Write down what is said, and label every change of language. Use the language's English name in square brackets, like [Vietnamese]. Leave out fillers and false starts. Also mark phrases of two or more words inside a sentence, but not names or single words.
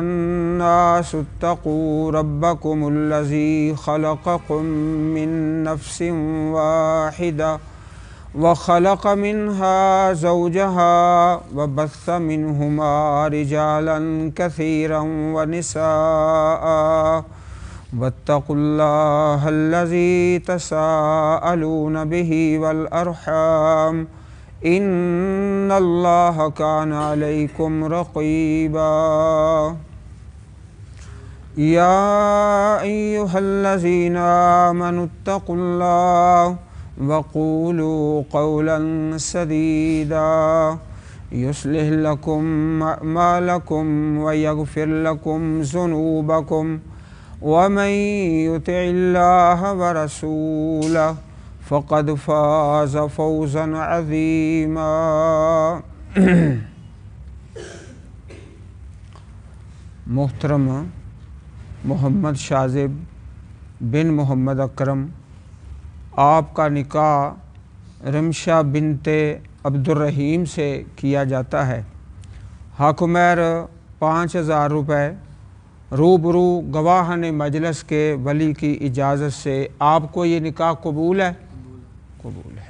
[Arabic] الناس اتقوا ربكم الذي خلقكم من نفس واحدة وخلق منها زوجها وبث منهما رجالا كثيرا ونساء واتقوا الله الذي تساءلون به والأرحام ان اللہ کان علیکم رقیبا یا ایہا الذین آمنوا اتقوا اللہ وقولوا قولا سدیدا یصلح لکم اعمالکم ویغفر لکم ذنوبکم ومن یطع اللہ ورسولہ فقد فاز فوزا عظیما۔ [Urdu] محترم محمد شاذب بن محمد اکرم، آپ کا نکاح رمشہ بنت عبدالرحیم سے کیا جاتا ہے۔ حق مہر 5000 روپے روبرو گواہان مجلس کے ولی کی اجازت سے۔ آپ کو یہ نکاح قبول ہے؟ قبول ہے۔